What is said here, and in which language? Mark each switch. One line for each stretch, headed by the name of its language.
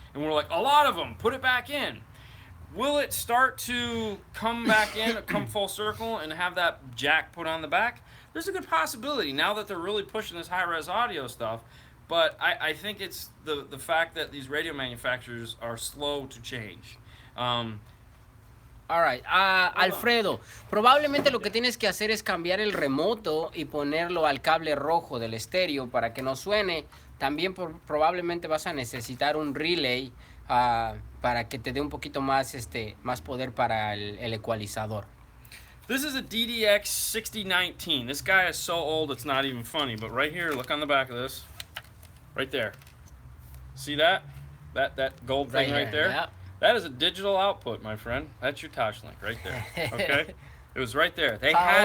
English: And we're like, a lot of them, put it back in. Will it start to come back in, come full circle, and have that jack put on the back? There's a good possibility now that they're really pushing this high-res audio stuff. But I think it's the fact that these radio manufacturers are slow to change.
Spanish: Alright, Alfredo, probablemente lo que tienes que hacer es cambiar el remoto y ponerlo al cable rojo del estéreo para que no suene. También probablemente vas a necesitar un relay para que te dé un poquito más, más poder para el ecualizador.
English: This is a DDX 6019. This guy is so old it's not even funny. But right here, look on the back of this. Right there. See that? That gold thing right there? Yeah. That is a digital output, my friend. That's your Touchlink right there. Okay? It was right there. They How had